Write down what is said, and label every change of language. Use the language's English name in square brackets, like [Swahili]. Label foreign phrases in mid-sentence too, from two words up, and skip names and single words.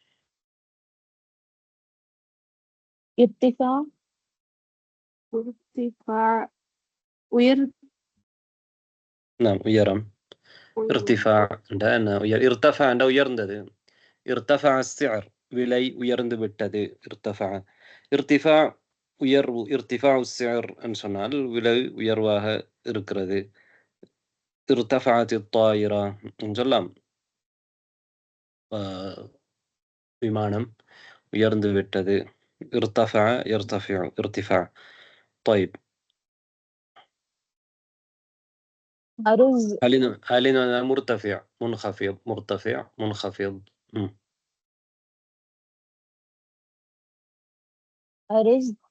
[Arabic] ارتفاع نعم உயரம் ارتفاع عندنا ارتفع عند உயர்ந்தது ارتفع السعر [Tamil] விலை உயர்ந்து விட்டது ارتفاع உயர்வு [Arabic] ارتفاع السعر [Tamil] என்று சொன்னால் விலை உயர்வாக இருக்கிறது [Arabic] ارتفعت الطائرة [Tamil] சொல்லலாம் விமானம் உயர்ந்து விட்டது [Arabic] ارتفع يرتفع ارتفاع طيب أرز علينا مرتفع منخفض مرتفع منخفض أرز